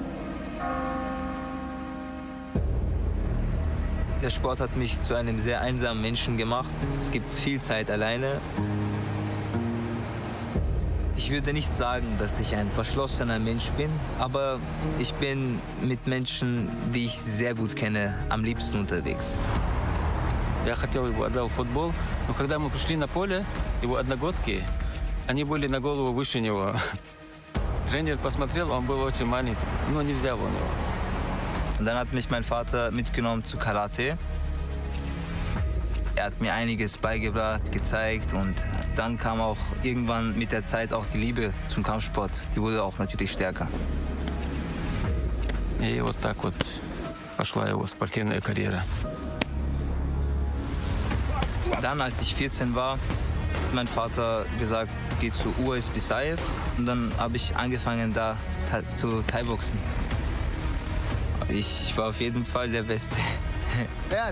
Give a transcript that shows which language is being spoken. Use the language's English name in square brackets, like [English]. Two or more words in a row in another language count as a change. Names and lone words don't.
[German] Der Sport hat mich zu einem sehr einsamen Menschen gemacht. Es gibt viel Zeit alleine. Ich würde nicht sagen, dass ich ein verschlossener Mensch bin, aber ich bin mit Menschen, die ich sehr gut kenne, am liebsten unterwegs. [Russian] Я хотел его отдал в футбол, но когда мы пришли на поле, его одногодки, они были на голову выше него. Тренер посмотрел, он был очень маленький, но не взял он его. [German] Und dann hat mich mein Vater mitgenommen zu Karate. Er hat mir einiges beigebracht, gezeigt und dann kam auch irgendwann mit der Zeit auch die Liebe zum Kampfsport. Die wurde auch natürlich stärker. [Russian] И вот так вот пошла его спортивная карьера. [German] Dann, als ich 14 war, hat mein Vater gesagt, geh zu USB Saif. Und dann habe ich angefangen, da zu Thai-Boxen. Ich war auf jeden Fall der Beste.